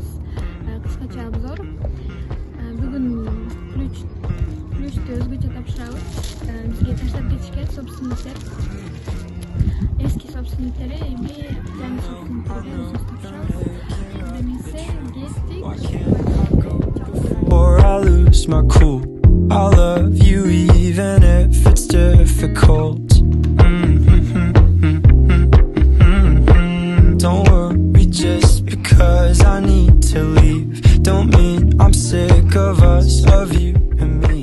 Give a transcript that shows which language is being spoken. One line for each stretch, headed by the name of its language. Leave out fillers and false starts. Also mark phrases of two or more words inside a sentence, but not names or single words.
Kyrgyz: Кыскача обзор. Бүгүн ключту өзгөчө тапшырабыз. Бизге таштап кетишкен собственниктер. Эски собственниктери эми жаңы собственниктерге өзүбүз тапшырабыз. Демесе кеттик.
English: Or I lose my cool. I love you even if it's difficult. Don't worry just because I need to leave. Don't mean I'm sick of us, of you and me.